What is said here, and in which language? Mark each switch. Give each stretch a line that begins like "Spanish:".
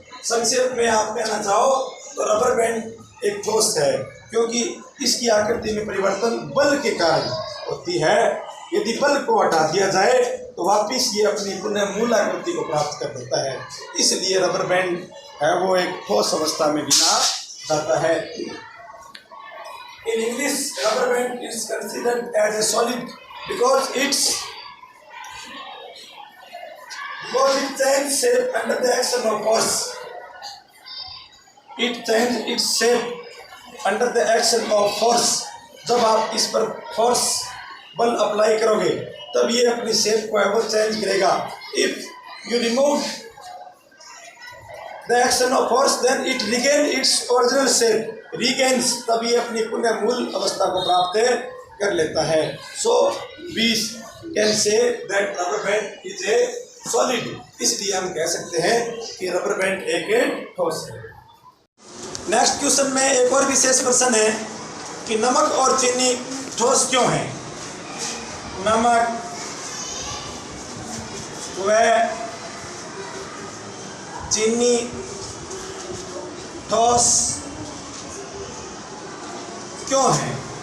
Hindi: संक्षेप में आप कहना चाहो तो रबर बैंड एक ठोस है, क्योंकि इसकी आकृति में परिवर्तन बल के कारण होती है। यदि बल को हटा दिया जाए तो वापिस ये अपनी पुनः मूल आकृति को प्राप्त कर देता है। इसलिए रबर बैंड है वो एक ठोस अवस्था में गिना जाता है।
English: In English, rubber band is considered as a solid because it changes shape under the action of force. It changes its shape under the action of force.
Hindi: जब आप इस पर फोर्स बल अप्लाई करोगे तब ये अपनी शेप को है वो चेंज करेगा।
English: If you remove the action of force, then it regain its original shape.
Hindi: Regains तब ये अपनी पुनः मूल अवस्था को प्राप्त कर लेता है।
English: So we can say that rubber band is a solid.
Hindi: इसलिए हम कह सकते हैं कि रबर बैंड एक ठोस है। नेक्स्ट क्वेश्चन में एक और विशेष प्रश्न है कि नमक और चीनी ठोस क्यों है। नमक व चीनी ठोस क्यों है।